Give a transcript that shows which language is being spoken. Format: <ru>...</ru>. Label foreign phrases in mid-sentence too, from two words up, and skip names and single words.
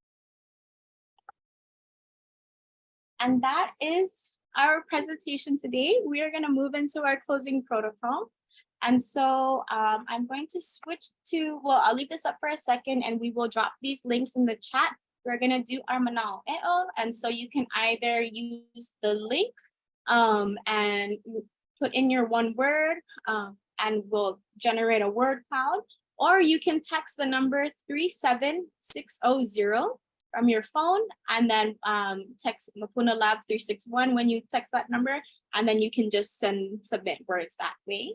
<en>And that is our presentation today. We are going to move into our closing protocol. And so I'm going to switch to, well, I'll leave this up for a second and we will drop these links in the chat. We're going to do our manaʻeʻo. And so you can either use the link and put in your one word and we'll generate a word cloud, or you can text the number 37600 from your phone, and then text Māpuna Lab 361 when you text that number, and then you can just submit words that way.</en>